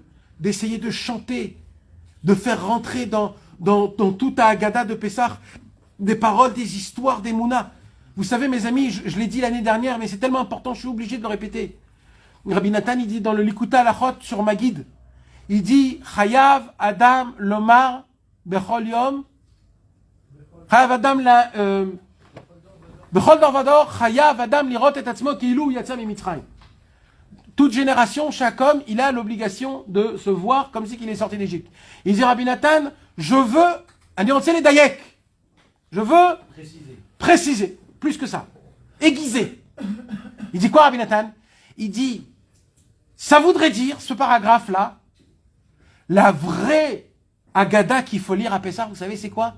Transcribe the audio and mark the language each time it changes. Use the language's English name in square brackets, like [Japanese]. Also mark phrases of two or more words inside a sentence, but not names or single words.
[French] D'essayer de chanter. De faire rentrer dans toute Haggadah de Pessah des paroles, des histoires d'Emouna. Vous savez, mes amis, je l'ai dit l'année dernière, mais c'est tellement important, je suis obligé de le répéter. Rabbi Nathan, il dit dans le Likuta Alachot sur Magid, il dit [Hebrew] חייב אדם לומר בכל יום חייב אדם בכל דור ודור חייב אדם לראות את עצמו כאילו יצא ממצרים. [French] Toute génération, chaque homme, il a l'obligation de se voir comme si il est sorti d'Égypte. Il dit Rabbi Nathan, je veux les Dayek. Je veux préciser, plus que ça, aiguiser. Il dit quoi Rabbi Nathan? Il dit, ça voudrait dire, ce paragraphe-là, la vraie Haggadah qu'il faut lire à Pessah, vous savez c'est quoi?